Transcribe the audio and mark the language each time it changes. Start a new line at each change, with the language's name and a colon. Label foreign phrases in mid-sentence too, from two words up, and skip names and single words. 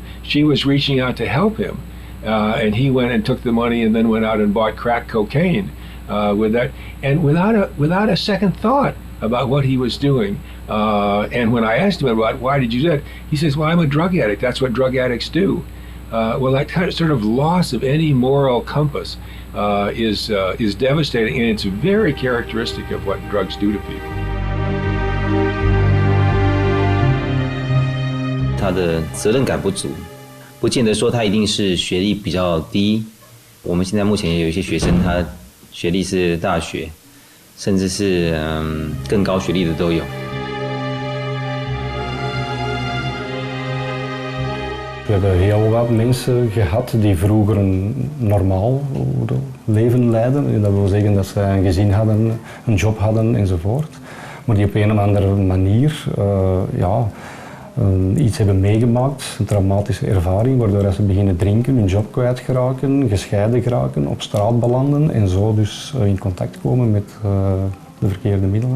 English: She was reaching out to help him. And he went and took the money and then went out and bought crack cocaine with that, and without a second thought about what he was doing. And when I asked him about why did you do that, he says, well, I'm a drug addict. That's what drug addicts do. Well, that kind of sort of loss of any moral compass is devastating, and it's very characteristic of what drugs do to people.
Chinese: 他的责任感不足，不见得说他一定是学历比较低。我们现在目前也有一些学生，他学历是大学，甚至是更高学历的都有。
Dutch: We hebben heel wat mensen gehad die vroeger een normaal leven leidden. Dat wil zeggen dat ze een gezin hadden, een job hadden enzovoort. Maar die op een of andere manier iets hebben meegemaakt, een traumatische ervaring, waardoor ze beginnen drinken, hun job kwijtgeraken, gescheiden geraken, op straat belanden en zo dus in contact komen met de verkeerde middelen.